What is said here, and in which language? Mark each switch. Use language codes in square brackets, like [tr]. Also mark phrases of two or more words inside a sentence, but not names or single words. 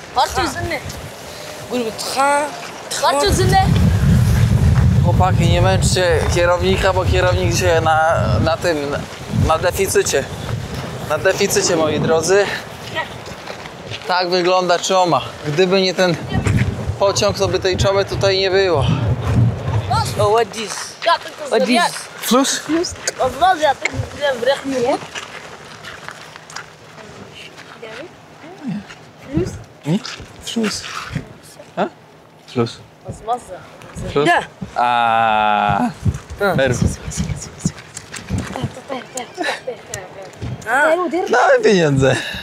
[pl] Chłopaki, nie męczcie kierownika, bo kierownik dzisiaj na deficycie. Na deficycie, moi drodzy. Tak wygląda czoma. Gdyby nie ten pociąg, to by tej czomy tutaj nie było. [en] Oh, what this? What this? [ar] Flus? والله يعطيك السلام برحمة. [pl] Nie? Flus. A? Flus. Flus? Da. Perfekt. Damy pieniądze.